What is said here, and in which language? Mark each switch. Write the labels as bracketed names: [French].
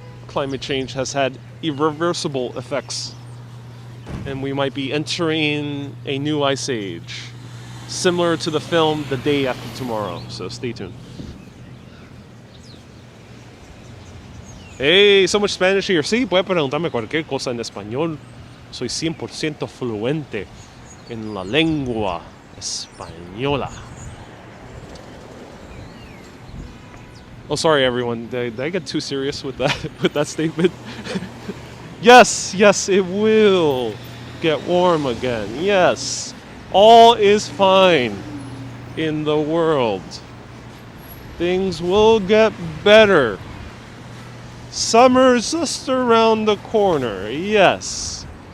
[English] climate change has had irreversible effects. And we might be entering a new ice age, similar to the film The Day After Tomorrow. So stay tuned. Hey, so much Spanish here. [Spanish] Sí, puede preguntarme cualquier cosa en español. Soy 100% fluente en la lengua española. [English] Oh, sorry, everyone. Did I get too serious with that statement? Yes, it will get warm again. Yes, all is fine in the world. Things will get better. Summer's just around the corner. Yes.